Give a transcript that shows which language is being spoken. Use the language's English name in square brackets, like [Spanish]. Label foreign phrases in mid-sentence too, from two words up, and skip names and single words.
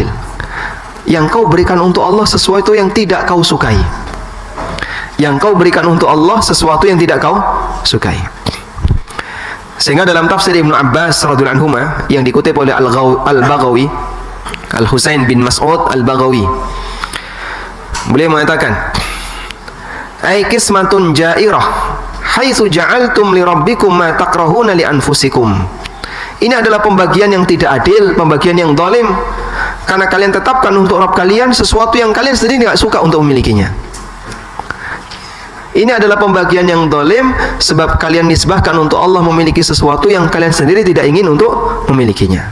[Indonesian] Yang kau berikan untuk Allah sesuatu yang tidak kau sukai. Yang kau berikan untuk Allah sesuatu yang tidak kau sukai. Sehingga dalam tafsir Ibnu Abbas [Arabic] رضي الله عنه [Indonesian] yang dikutip oleh Al-Baghawi, Al-Husain bin Mas'ud Al-Baghawi, beliau mengatakan, [Arabic] أي قسمة جائرة حيث جعلتم لربكم ما تكرهون لأنفسكم. [Indonesian] Ini adalah pembagian yang tidak adil, pembagian yang zalim, karena kalian tetapkan untuk Rabb kalian sesuatu yang kalian sendiri tidak suka untuk memilikinya. Ini adalah pembagian yang zalim sebab kalian nisbahkan untuk Allah memiliki sesuatu yang kalian sendiri tidak ingin untuk memilikinya.